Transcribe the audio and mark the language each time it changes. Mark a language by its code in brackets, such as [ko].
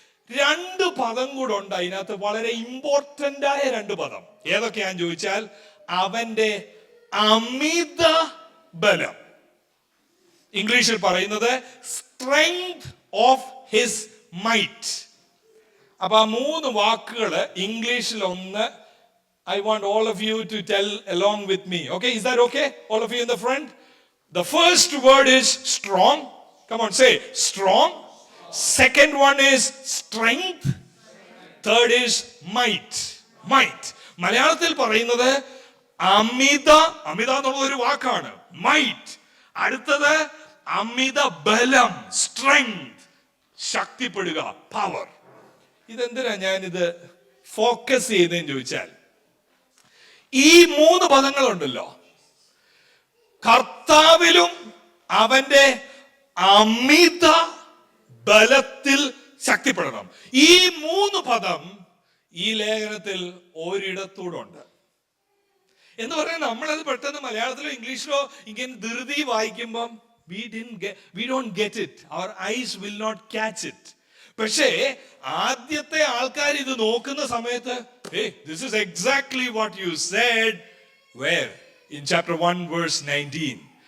[ml] 2 പദം കൂടെ ഉണ്ട് അതിനകത്ത്, വളരെ ഇമ്പോർട്ടന്റ് ആയ 2 പദം. ഏതൊക്കെയാന്ന് ചോദിച്ചാൽ, അവന്റെ അമിത ബലം. ഇംഗ്ലീഷിൽ പറയുന്നത് [en] Strength of his might. [ml] അപ്പൊ ആ 3 വാക്കുകള് ഇംഗ്ലീഷിൽ ഒന്ന്, [en] I want all of you to tell along with me. Okay, is that okay? All of you in the front. The first word is strong. Come on, say strong. Second one is strength. Third is might. Might. [ml] മലയാളത്തിൽ പറയുന്നത് അമിത എന്നുള്ള ഒരു വാക്കാണ്, might. അടുത്തത് അമിത ബലം, strength, ശക്തിപ്പെടുക, power. ഇതെന്തിനാ ഞാനിത് focus ചെയ്തതെന്ന് ചോദിച്ചാൽ, ഈ 3 പദങ്ങളുണ്ടല്ലോ, കർത്താവിലും അവന്റെ അമിത ബലത്തിൽ ശക്തിപ്പെടണം. ഈ 3 പദം ഈ ലേഖനത്തിൽ ഒരിടത്തൂടുണ്ട് എന്ന് പറഞ്ഞാൽ, നമ്മളത് പെട്ടെന്ന് മലയാളത്തിലോ ഇംഗ്ലീഷിലോ ഇങ്ങനെ ധൃതി വായിക്കുമ്പം [en] we don't get it, our eyes will not catch it. [ml] പക്ഷേ ആദ്യത്തെ ആൾക്കാർ ഇത് നോക്കുന്ന സമയത്ത്, [en] this is exactly what you said where in chapter 1 verse 19.